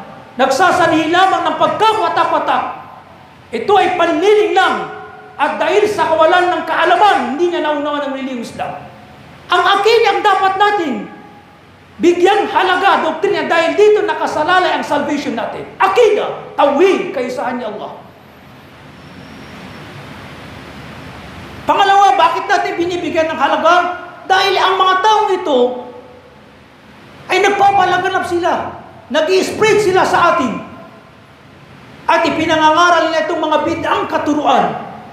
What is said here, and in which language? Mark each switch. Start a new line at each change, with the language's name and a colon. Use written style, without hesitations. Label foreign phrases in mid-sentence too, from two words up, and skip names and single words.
Filipino: Nagsasanhi lamang ng pagkawatak-watak. Ito ay panliling lang. At dahil sa kawalan ng kaalaman, hindi niya naunawan ng reliyong Islam. Ang akida ang dapat natin bigyan halaga, doktrina, dahil dito nakasalalay ang salvation natin. Akida, tawhid, kaysahan ni Allah. Pangalawa, bakit natin binibigyan ng halaga? Dahil ang mga taong ito ay nagpapalaganap sila. Nag-i-spread sila sa atin. At ipinangangaral nila itong mga bid'ang katuruan.